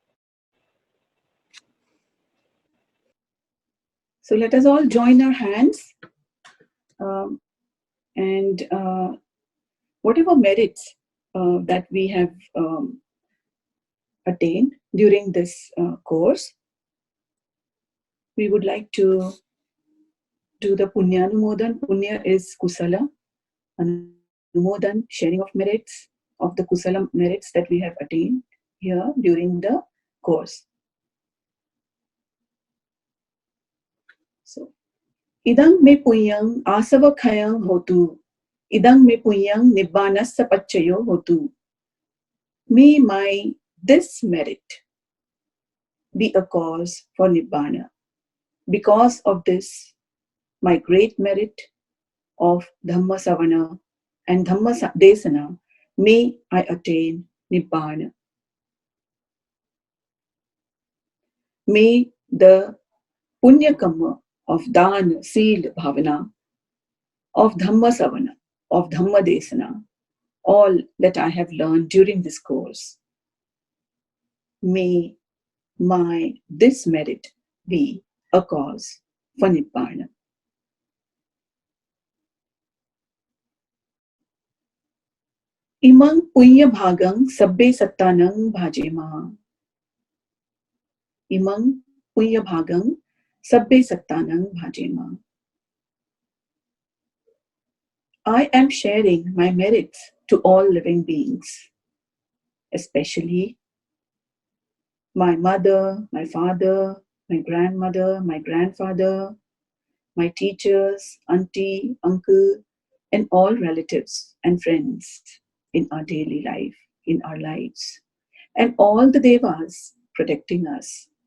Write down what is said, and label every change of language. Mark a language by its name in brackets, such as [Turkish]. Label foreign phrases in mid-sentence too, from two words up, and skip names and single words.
[English] So let us all join our hands and whatever merits that we have attained during this course, we would like to do the Punyanumodana. Punya is Kusala. Anumodan, sharing of merits, of the Kusala merits that we have attained here during the course. So, [Pali] idang me punyang asava khayang hotu, idang me punyang nibbanassa pachayo hotu. [English] May this merit be a cause for Nibbana. Because of this, my great merit of [Pali] Dhamma Savana [English] and [Pali] Dhamma Desana, [English] may I attain Nibbana. May the [Pali] Punya Kamma [English] of Dana, Seal, Bhavana, of [Pali] Dhamma Savana, [English] of [Pali] Dhamma Desana, [English] all that I have learned during this course, may this merit be a cause for Nibbana. [Pali] Imang punya bhagang sabbe sattanang bhajema. Imang punya bhagang sabbe sattanang bhajema. [English] I am sharing my merits to all living beings, especially my mother, my father, my grandmother, my grandfather, my teachers, auntie, uncle, and all relatives and friends in our daily life, in our lives, and all the devas protecting us.